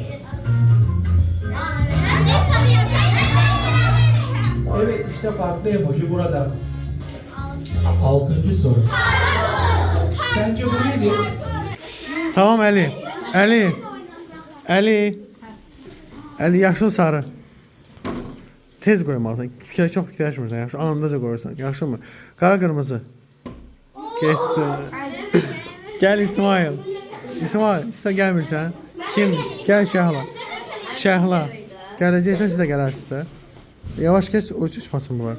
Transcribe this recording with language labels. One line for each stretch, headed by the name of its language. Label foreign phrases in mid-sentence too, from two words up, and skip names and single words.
Turkish: Evet işte farklı emoji burada. Altıncı soru. Sence bu nedir? Tamam Ali. Ali. Ali.
Azerbaijani: Ali yaşıl sarı. Tez koymalısın. Çok fikirləşmirsən. Yaxşı anındaca qoyursan. Yaxşı mı? Qara qırmızı. Getdi.
Turkish: Gel İsmail.
Azerbaijani: İsmail, siz də gəlmirsən. Kim? Gəl Şəhla. Şəhla. Gələcəksən siz də gələrsiniz də. Yavaş keç, uçmasın bunlar.